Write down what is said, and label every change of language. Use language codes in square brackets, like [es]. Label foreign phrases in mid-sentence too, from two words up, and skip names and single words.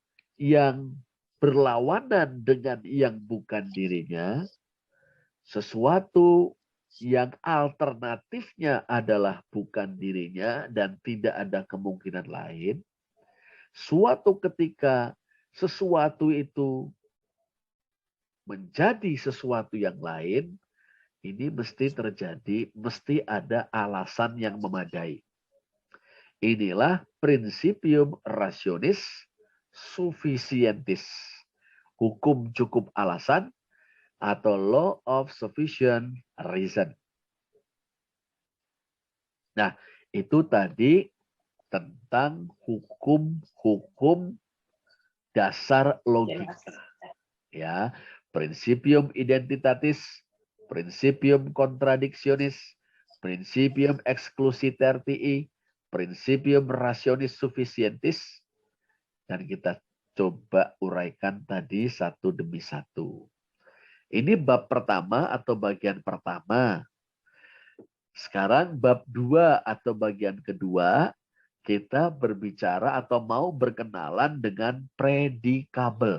[id] yang berlawanan dengan yang bukan dirinya, sesuatu yang alternatifnya adalah bukan dirinya dan tidak ada kemungkinan lain, suatu ketika sesuatu itu menjadi sesuatu yang lain, ini mesti terjadi, mesti ada alasan yang memadai. Inilah [la] principium rationis sufficientis. [id] Hukum cukup alasan atau [en] law of sufficient reason. [id] Nah, itu tadi tentang hukum-hukum dasar logika. Ya, [la] principium identitatis, principium contradictionis, principium exclusitertii, principium rationis sufficientis, [id] dan kita coba uraikan tadi satu demi satu. Ini bab pertama atau bagian pertama. Sekarang bab 2 atau bagian kedua, kita berbicara atau mau berkenalan dengan predikabel.